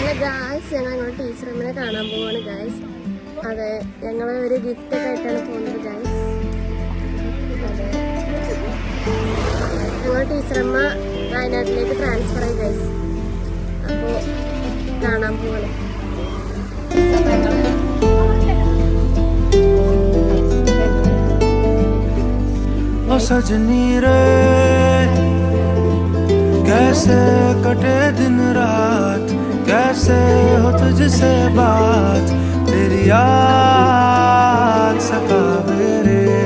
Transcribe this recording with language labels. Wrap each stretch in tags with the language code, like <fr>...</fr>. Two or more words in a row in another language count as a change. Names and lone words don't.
<ml>അങ്ങനെ ഗായ്സ് ഞങ്ങൾ ടീച്ചറമ്മനെ കാണാൻ പോവാണ് ഗായ്സ്. അതെ, ഞങ്ങൾ ഒരു ഗിഫ്റ്റ് ഒക്കെ ആയിട്ടാണ് പോകുന്നത് ഗായ്സ്. അതെ, ഞങ്ങൾ ടീച്ചറമ്മ വയനാട്ടിലേക്ക് ട്രാൻസ്ഫർ ആയി ഗായ്സ്. അപ്പോൾ കാണാൻ പോവാണ്.</ml> <hi>ओ सजनी रे कैसे कटे दिन रात, कैसे हो तुझसे बात, तेरी याद सतावे रे.</hi>